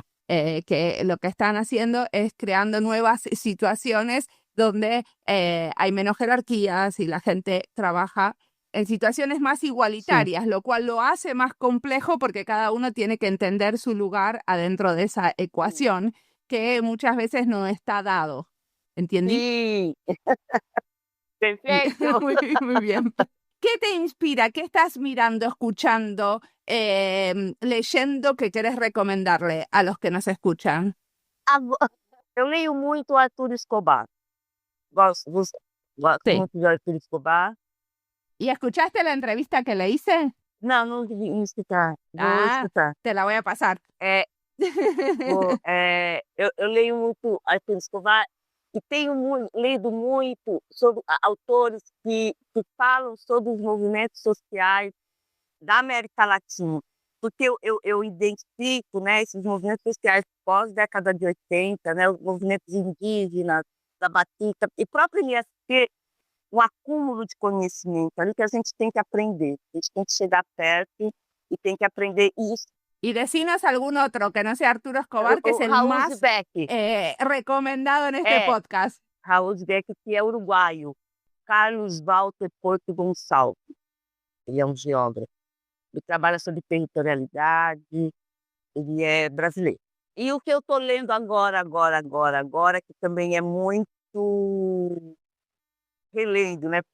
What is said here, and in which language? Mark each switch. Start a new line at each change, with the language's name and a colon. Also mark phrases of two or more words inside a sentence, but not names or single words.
Spanish: Que lo que están haciendo es creando nuevas situaciones donde hay menos jerarquías y la gente trabaja en situaciones más igualitarias, lo cual lo hace más complejo porque cada uno tiene que entender su lugar adentro de esa ecuación que muchas veces no está dado. ¿Entendí? Sí. Perfecto. Muy bien. ¿Qué te inspira? ¿Qué estás mirando, escuchando, leyendo que querés recomendarle a los que nos escuchan?
Portuguese: Eu leio muito Arthur Escobar. Gosto
Spanish: Sí.
Portuguese: muito de Arthur Escobar.
Spanish: ¿Y escuchaste la entrevista que le hice?
Portuguese: Não, não vi escutar. Vou escutar.
Spanish: Te la voy a pasar.
Portuguese: Eu leio muito Arthur Escobar e tenho lido muito sobre autores que falam sobre os movimentos sociais da América Latina, porque eu identifico, né, esses movimentos sociais pós-década de 80, né, os movimentos indígenas, da Batista, e próprio MST, um acúmulo de conhecimento ali que a gente tem que aprender, a gente tem que chegar perto e tem que aprender isso.
Spanish: Y decinos algún otro que no sea Arturo Escobar, que es el Raul más Beck. Recomendado en este podcast.
Portuguese: Raul Beck, que é uruguaio. Carlos Walter Porto Gonçalves. Ele é um geógrafo. Ele trabalha sobre territorialidade. Ele é brasileiro. E o que eu estou lendo agora, que também é muito relendo, né?